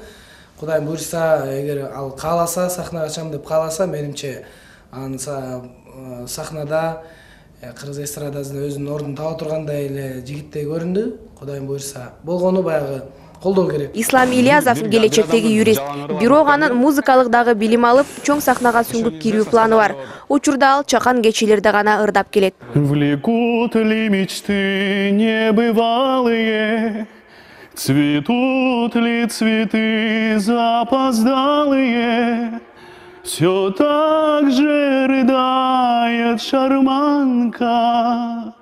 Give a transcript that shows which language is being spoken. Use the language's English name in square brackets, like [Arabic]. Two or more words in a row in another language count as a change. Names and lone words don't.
[Kyrgyz] Кудайым буйрса, эгер ал кааласа, сахнага чыгам деп кааласа, менимче анын сахнада кыргыз эстрадасында өзүнүн ордун таба тургандай эле жигиттей көрүндү. Кудайым буйрса, болгону баягы колдоо керек. Ислам Ильязов келечектеги юрист. Бирок анын музыкалык дагы билим алып, чоң сахнага сүңгүп кирүү планы бар. Учурда ал чакан кечилерде гана ырдап келет. [Russian] Влекут ли мечты небывалые, цветут ли цветы запоздалые, все так же рыдает шарманка.